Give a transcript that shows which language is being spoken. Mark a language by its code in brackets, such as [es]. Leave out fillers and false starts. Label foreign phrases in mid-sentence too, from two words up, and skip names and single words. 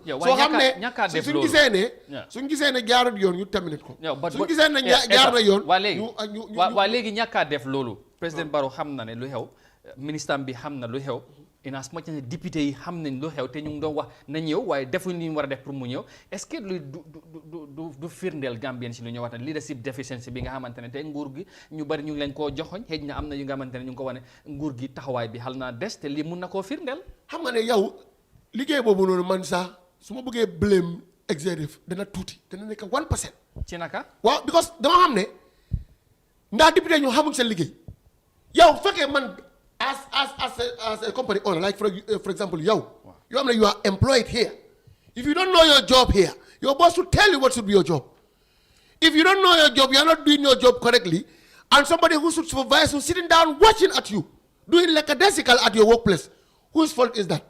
[wo] soo xam ne suñ gisee ne suñ gisee ne jaarut yoon ñu terminate ko. suñ gisee ne jaar na yoon. waa léegi ñàkkaa def loolu président Barrow xam na ne lu xew ministre bi xam na lu xew [en] in as much as [wo] député yi xam nañ lu xew te ñu ngi doon wax na ñëw waaye defuñ li ñu war a def pour mu ñëw est-ce que lu du firndeel Gambien si lu ñu wax ne [en] leadership deficiency [wo] bi nga xamante ne te nguur gi ñu bari ñu ngi leen koo joxoñ xëy na am na yu nga xamante ne ñu ngi ko wane nguur gi taxawaay bi xal naa des te lii mun na koo firndeel. xam nga ne yow liggéey boobu noonu man sax su ma bëggee [en] blame executive [wo] dana tuuti dana nekk 1%. ci naka. [en] waaw because [wo] dama xam ne ndax député ñu xamuñ seen liggéey yow fekkee man [en] as a company owner like for example yow you are employed here if you don't know your job here your boss will tell you what should be your job. If you don't know your job, you are not doing your job correctly, and somebody who should supervise who's sitting down watching at you doing lackadaisical at your workplace, whose fault is that?